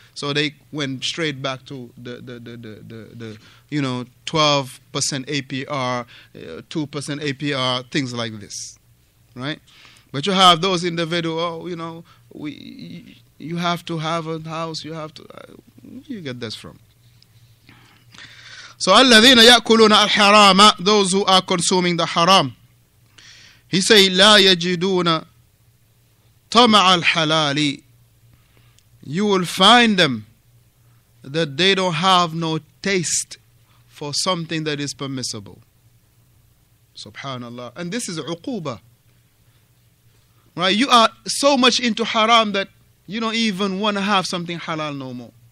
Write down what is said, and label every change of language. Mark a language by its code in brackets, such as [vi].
[en] So they went straight back to the 12% APR, 2% APR, things like this, right? But you have those individuals, you have to have a house, you have to, where you get this from? So, [ar] الَّذِينَ يَأْكُلُونَ الْحَرَامَ, [en] those who are consuming the haram. He say, [ar] لَا يَجِدُونَ طَمَعَ الْحَلَالِ. [en] You will find them that they don't have no taste for something that is permissible. Subhanallah. And this is uquba. Right? You are so much into haram that you don't even want to have something halal no more.